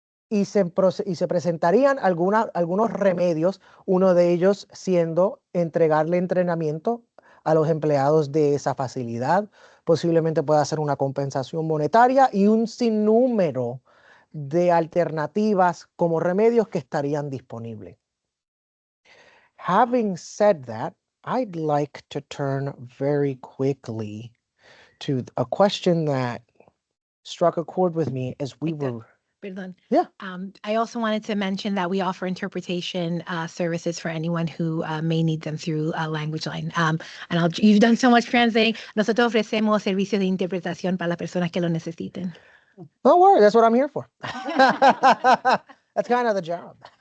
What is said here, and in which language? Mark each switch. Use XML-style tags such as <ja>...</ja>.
<es>y se presentarían algunos remedios, uno de ellos siendo entregarle entrenamiento a los empleados de esa facilidad, posiblemente pueda ser una compensación monetaria y un sinnúmero de alternativas como remedios que estarían disponibles.</es> <en>Having said that, I'd like to turn very quickly to a question that struck a chord with me as we Victor. were.</en> <es>Perdón.</es> <en>Yeah. I also wanted to mention that we offer interpretation services for anyone who may need them through Language Line. You've done so much translating.</en> <es>Nosotros ofrecemos servicios de interpretación para las personas que lo necesiten.</es> <en>Don't worry, that's what I'm here for. That's kind of the job.</en>